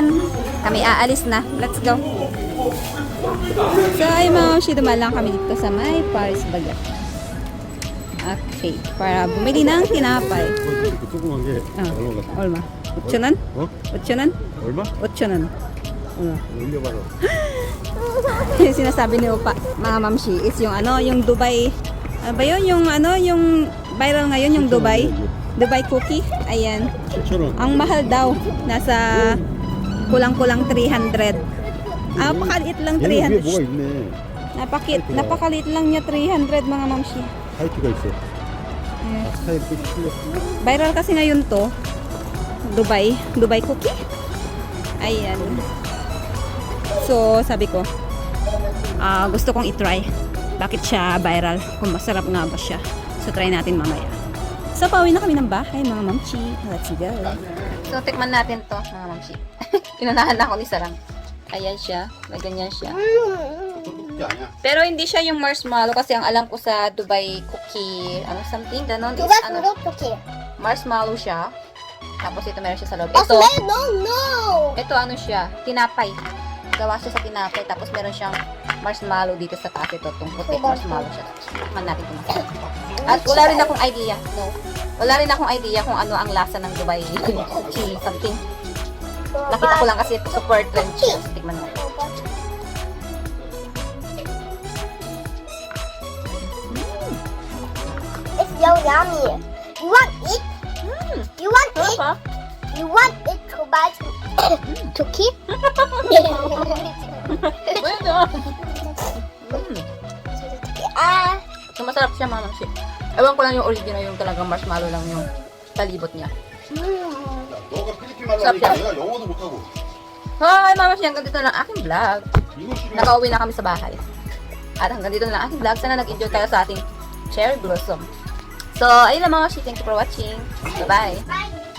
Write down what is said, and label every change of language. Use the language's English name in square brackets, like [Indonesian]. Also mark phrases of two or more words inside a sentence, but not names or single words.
[Filipino] Kami aalis na. [English] Let's go. [Filipino] So, ayun mga mamshi, dumalang kami dito sa may Paris Bagat. Okay, para bumili ng tinapay. [Korean] 조그만 게 얼마 같아? 얼마? 5,000원? 어? 5,000원? 얼마? 5,000원. 올려봐라. [Filipino] Yung sinasabi ni Opa, mga mamshi, is yung yung Dubai. Ano ba yun? Yung viral ngayon, yung Dubai. Dubai cookie. Ayan. [Korean] 7,000원. [Filipino] Ang mahal daw. Nasa kulang-kulang 300. Napakaliit lang [Korean] 얘는 위에 [Filipino] 300. [Korean] 뭐가 있네. [Filipino] Napakaliit lang niya 300 mga mamshi. [Korean] 하이트가 있어. Eh, 스타일 또 틀려. [Filipino] viral kasi ngayon to. Dubai cookie. Ayan. So, sabi ko, gusto kong i-try. Bakit siya viral? Kung masarap nga ba siya. So, try natin mamaya. So, pauwi na kami ng bahay, mga mamchi. [English] Let's go. [Filipino] So, tikman natin to, mga mamchi. Inunahan na ako ni Sarang. Ayan siya. May ganyan siya. [Korean] 그게 아니야. [Filipino] Pero hindi siya yung marshmallow kasi ang alam ko sa Dubai cookie, something, ganon. Is, [Korean] 누가 그렇게? [Filipino] marshmallow siya. Tapos ito meron siya sa loob. 아, Ito, [English] smell? No. [Filipino] ito siya, tinapay. Gawa siya sa tinapay. Tapos meron siyang marshmallow dito sa taas. Ito, itong puti marshmallow siya. Tikman natin kung masarap. At wala rin akong idea. No. Wala rin akong idea kung ano ang lasa ng Dubai cookie something. Nakita ko lang kasi super trend siya. Tikman mo. [English] It's so yummy. You want it? You want it? You want it to buy to keep? [Filipino] So, masarap siya, mama. Ewan ko lang yung original, yung talagang marshmallow lang yung talibot niya. [Korean] 너가 필리핀 말로 하니까 내가 영어도 못하고. [English] Hi, mama. [Filipino] Hanggang dito lang aking vlog. [Korean] 이거 싫어. [Filipino] Nakauwi na kami sa bahay. At hanggang dito na lang aking vlog. Sana nag-enjoy kayo sa ating cherry blossom. So, ayun lang mga kashi. [English] Thank you for watching. Bye-bye. Bye.